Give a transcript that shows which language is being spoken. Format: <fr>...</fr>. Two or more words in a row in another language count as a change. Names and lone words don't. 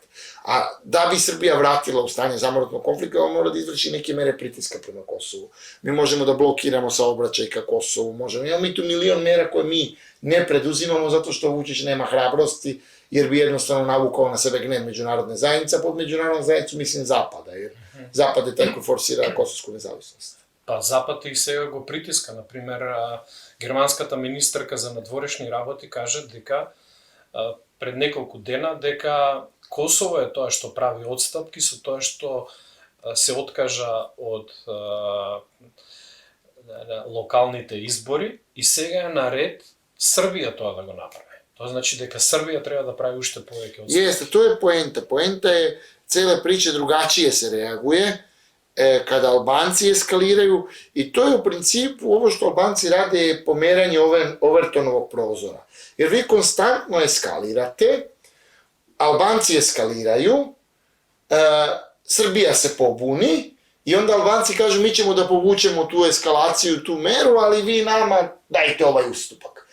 <sr>A da bi Srbija vratila u stanje zamrznutog konflikta, on mora da izvrši neke mere pritiska prema Kosovu. Mi možemo da blokiramo saobraćaj ka Kosovu, imamo i tu milion mera koje mi ne preduzimamo zato što Vučić nema hrabrosti, jer bi jednostavno navukao na sebe gnev međunarodne zajednice, pod međunarodnom zajednicu mislim Zapada, jer Zapad je taj koji forsira kosovsku nezavisnost.</sr> <mk>Па Запад и сега го притиска. Например, германската министерка за надворешни работи каже дека пред неколку дена дека Косово е тоа што прави отстапки со тоа што се откажа од локалните избори и сега е на ред Србија тоа да го направи. Тоа значи дека Србија треба да прави уште повеќе отстапки.</mk> <sr>Jeste, to je poenta. Poenta je cele priče drugačije se reaguje kada Albanci eskaliraju i to je u principu ovo što Albanci rade je pomeranje Overtonovog prozora. Jer vi konstantno eskalirate, Albanci eskaliraju, Srbija se pobuni i onda Albanci kažu mi ćemo da povučemo tu eskalaciju, tu meru, ali vi nama dajte ovaj ustupak.</sr>